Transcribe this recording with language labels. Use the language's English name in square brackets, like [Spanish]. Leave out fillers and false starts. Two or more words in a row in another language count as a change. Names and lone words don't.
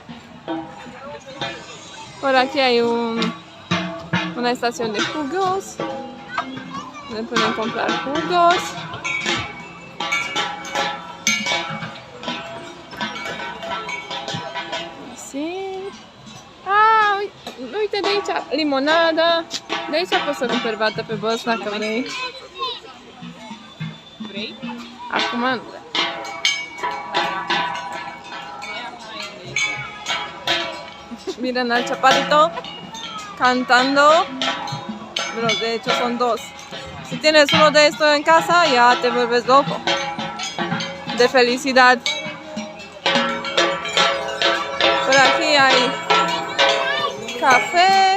[Spanish] Por aquí hay una estación de jugos. Donde pueden comprar jugos. Sì. [Romanian] Ah, uite de aici, limonada. De aici poți să cumperi bată pe băs dacă vrei. Vrei? Acum nu. [Spanish] Miren al chaparrito cantando. Pero de hecho son dos. Si tienes uno de estos en casa, ya te vuelves loco. De felicidad. Por aquí hay café.